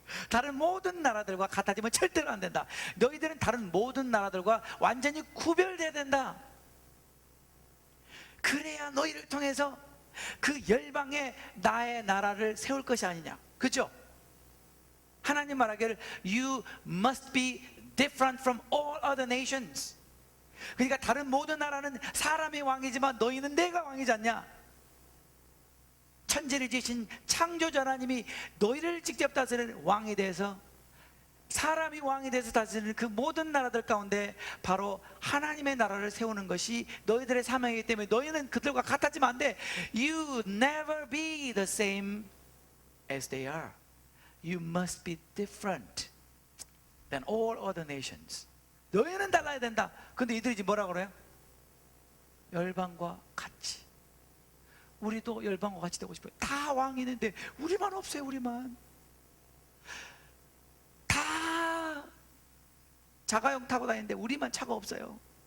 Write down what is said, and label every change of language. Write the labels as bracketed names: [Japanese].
[Korean] 다른 모든 나라들과 같아지면 절대로 안 된다. 너희들은 다른 모든 나라들과 완전히 구별돼야 된다. 그래야 너희를 통해서 그 열방에 나의 나라를 세울 것이 아니냐. 그죠? 하나님 말하기를 [English] You must be different from all other nations. [Korean] 그러니까 다른 모든 나라는 사람이 왕이지만 너희는 내가 왕이지 않냐. 천지를 지으신 창조자 하나님이 너희를 직접 다스리는 왕에 대해서, 사람이 왕이 돼서 다스리는 그 모든 나라들 가운데 바로 하나님의 나라를 세우는 것이 너희들의 사명이기 때문에 너희는 그들과 같아지면 안 돼. [English] You never be the same as they are. You must be different than all other nations. [Korean] 너희는 달라야 된다. 근데 이들이 지금 뭐라고 그래요? 열방과 같이. 우리도 열방과 같이 되고 싶어요. 다 왕이 있는데 우리만 없어요. 우리만 다 자가용 타고 다니는데 우리만 차가 없어요.